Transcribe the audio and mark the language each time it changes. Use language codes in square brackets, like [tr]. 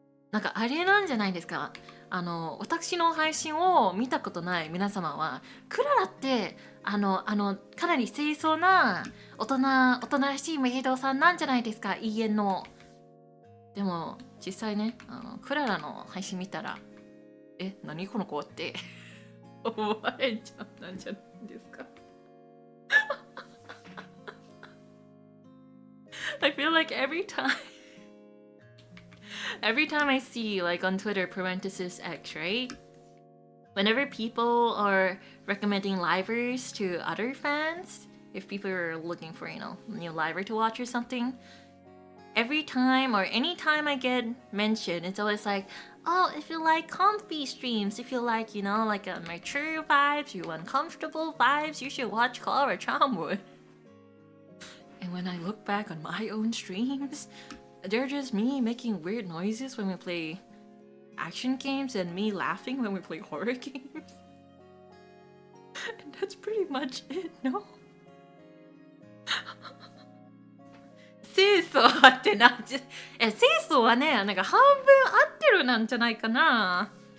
[ja] なんかあれなんじゃないですか。私の配信を見たことない皆様は、クララってかなり清楚な大人らしいメイドさんなんじゃないですか、家の。でも実際ね、クララの配信見たら、何この子って思われちゃったんじゃないですか。 [en] I feel like every time I see like on Twitter parenthesis X, right? Whenever people are recommending livers to other fans, if people are looking for, new liver to watch or something, every time or anytime I get mentioned, it's always like, oh, if you like comfy streams, if you like, like mature vibes, you want comfortable vibes, you should watch Klara Charmwood. And when I look back on my own streams, they're just me making weird noises when we play action games and me laughing when we play horror games. And that's pretty much it, no? [ja] 清楚って清楚はね、なんか半分合ってるなんじゃないかな。